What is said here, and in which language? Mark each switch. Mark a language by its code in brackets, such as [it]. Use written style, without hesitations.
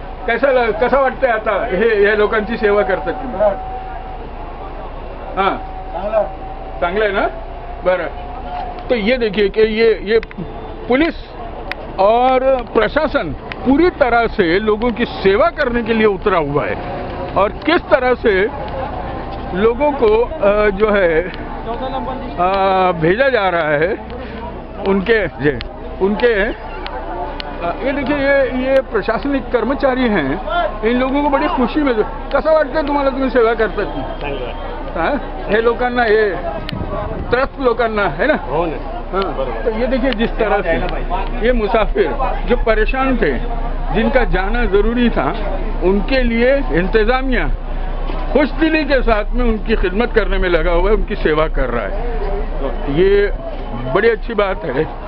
[mr] कसं वाटतंय आता हे लोकांची सेवा करतात तुम्ही? हां, चांगलं आहे ना? बरं। [hi] तो ये देखिए कि ये पुलिस और प्रशासन पूरी तरह से लोगों की सेवा करने के लिए उतरा हुआ है, और किस तरह से लोगों को जो है भेजा जा रहा है उनके ये देखिए, ये प्रशासनिक कर्मचारी हैं। इन लोगों को बड़ी खुशी में [mr] कसं वाटतं तुम्हाला, तुम्ही सेवा करतात? हाँ, हे लोकांना, हे त्रस्त लोकांना है ना? [hi] हाँ, तो ये देखिए जिस तरह से ये मुसाफिर जो परेशान थे, जिनका जाना ज़रूरी था, उनके लिए इंतज़ामिया खुशदिली के साथ में उनकी खिदमत करने में लगा हुआ है, उनकी सेवा कर रहा है। तो ये बड़ी अच्छी बात है